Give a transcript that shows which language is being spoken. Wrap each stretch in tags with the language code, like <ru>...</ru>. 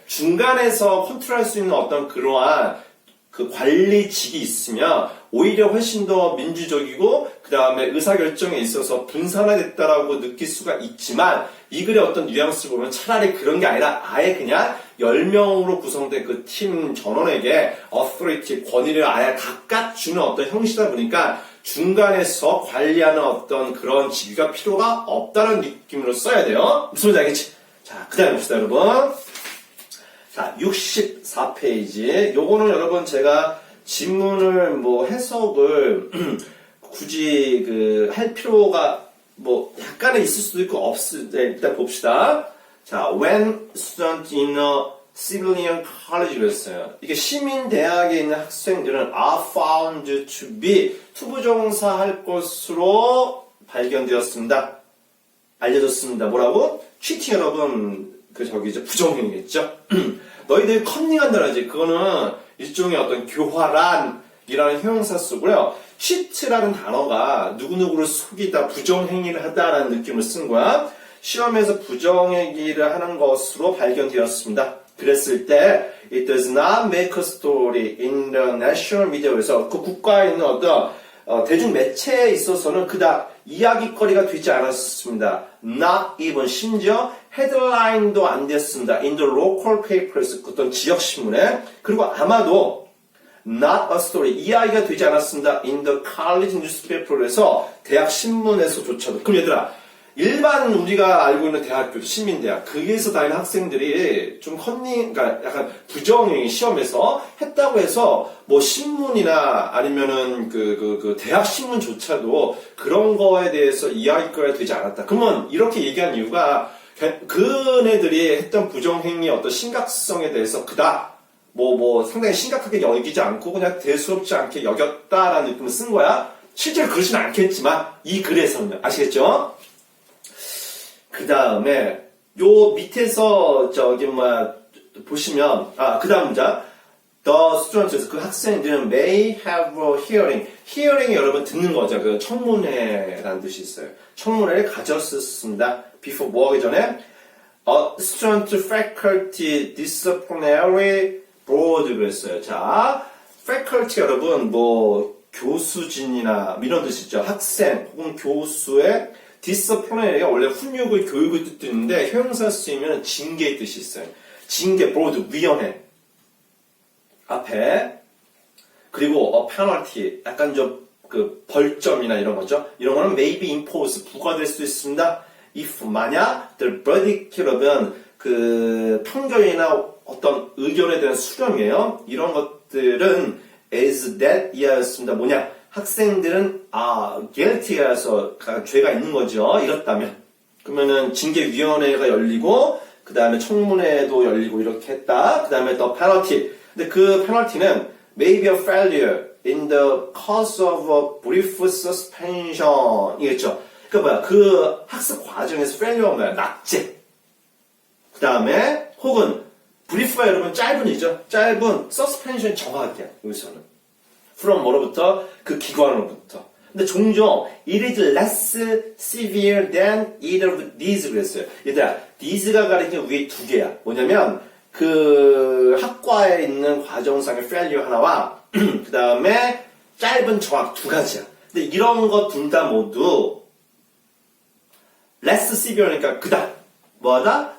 <ko>중간에서 컨트롤할 수 있는 어떤 그러한 그 관리직이 있으면 오히려 훨씬 더 민주적이고 그 다음에 의사결정에 있어서 분산화됐다라고 느낄 수가 있지만 이 글의 어떤 뉘앙스를 보면 차라리 그런 게 아니라 아예 그냥 10명으로 구성된 그 팀 전원에게 authority, 권위를 아예 각각 주는 어떤 형식이다 보니까 중간에서 관리하는 어떤 그런 직위가 필요가 없다는 느낌으로 써야 돼요. 무슨 말인지 알겠지? 자, 그 다음에 봅시다, 여러분. 자, 64페이지. 요거는 여러분 제가 지문을 해석을 굳이 할 필요가 약간은 있을 수도 있고 없을 때 일단 봅시다. 자,</ko> <en>when student in a civilian college</en> <ko>그랬어요. 이게 시민대학에 있는 학생들은</ko> <en>are found to be</en> <ko>투부정사 할 것으로 발견되었습니다. 알려졌습니다. 뭐라고? cheating 여러분 이제 부정행위겠죠. 너희들 컨닝한다라지. 그거는 일종의 어떤 교활한이라는 형용사 쓰고요. cheat라는 단어가 누구누구를 속이다, 부정행위를 하다라는 느낌을 쓴 거야. 시험에서 부정행위를 하는 것으로 발견되었습니다. 그랬을 때</ko> <en>it does not make a story in the national media</en> <ko>에서 그 국가에 있는 어떤 대중 매체에 있어서는 그닥 이야기거리가 되지 않았습니다.</ko> <en>Not even</en> <ko>심지어 헤드라인도 안 됐습니다.</ko> <en>In the local papers</en> <ko>어떤 지역 신문에 그리고 아마도</ko> <en>not a story</en> <ko>이야기가 되지 않았습니다.</ko> <en>In the college newspaper</en> <ko>에서 대학 신문에서조차도. 그럼 얘들아 일반 우리가 알고 있는 대학교, 시민대학, 거기에서 다니는 학생들이 좀 그러니까 약간 부정행위 시험에서 했다고 해서 뭐 신문이나 아니면은 그 대학 신문조차도 그런 거에 대해서 이야기거리가 되지 않았다. 그러면 이렇게 얘기한 이유가 그네들이 했던 부정행위의 어떤 심각성에 대해서 그닥 상당히 심각하게 여기지 않고 그냥 대수롭지 않게 여겼다라는 느낌을 쓴 거야. 실제로 그러진 않겠지만 이 글에서는 아시겠죠? 그 다음에 요 밑에서 보시면 그 다음 문장</ko> <en>The students</en> <ko>그 학생들은</ko> <en>may have a hearing.</en> <ko>hearing이 여러분 듣는 거죠. 그 청문회라는 뜻이 있어요. 청문회를 가졌었습니다. before 뭐 하기 전에</ko> <en>student faculty disciplinary board</en> <ko>그랬어요. 자, faculty 여러분 교수진이나 이런 뜻이죠. 학생 혹은 교수의 디스플레이가 원래 훈육을 교육을 뜻도 있는데 형용사 쓰이면 징계의 뜻이 있어요. 징계, 보드, 위원회 앞에 그리고 페널티 약간 좀 벌점이나 이런 거죠. 이런 거는</ko> <en>may be imposed</en> <ko>부과될 수 있습니다. if 만약</ko> <en>the verdict</en> <ko>여러분 판결이나 어떤 의견에 대한 수렴이에요. 이런 것들은</ko> <en>as that</en> <ko>이하였습니다. 뭐냐? 학생들은 guilty라서 죄가 있는 거죠. 이렇다면 그러면은 징계위원회가 열리고 그 다음에 청문회도 열리고 이렇게 했다. 그 다음에 더 penalty. 근데 그 penalty는</ko> <en>may be a failure in the cause of a brief suspension</en> <ko>이겠죠. 그러니까 그 학습 과정에서 failure가 뭐야? 낙제. 그 다음에 혹은 brief가 여러분 짧은이죠. 짧은 suspension 정확해요. 여기서는. from 뭐로부터? 그 기관으로부터. 근데 종종</ko> <en>it is less severe than either of these</en> <ko>그랬어요. 얘들아, these가 가리키는 위에 두 개야. 뭐냐면 그 학과에 있는 과정상의 failure 하나와 그 다음에 짧은 정확 두 가지야. 근데 이런 거 둘 다 모두 less severe니까 그다음 뭐하다?</ko>